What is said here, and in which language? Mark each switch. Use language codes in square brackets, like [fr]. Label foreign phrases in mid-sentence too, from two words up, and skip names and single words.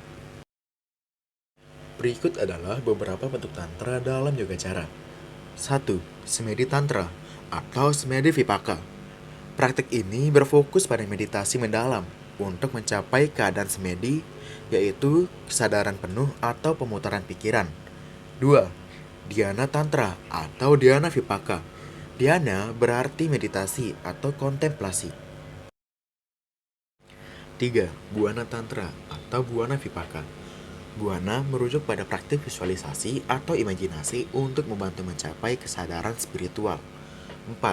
[id] Berikut adalah beberapa bentuk tantra dalam yoga cara. 1. Semedi tantra atau semedi vipaka. Praktik ini berfokus pada meditasi mendalam untuk mencapai keadaan semedi, yaitu kesadaran penuh atau pemutaran pikiran. 2. Dhyana tantra atau dhyana vipaka. Dhyana berarti meditasi atau kontemplasi. 3. Buana tantra atau buana vipaka. Buana merujuk pada praktik visualisasi atau imajinasi untuk membantu mencapai kesadaran spiritual. 4.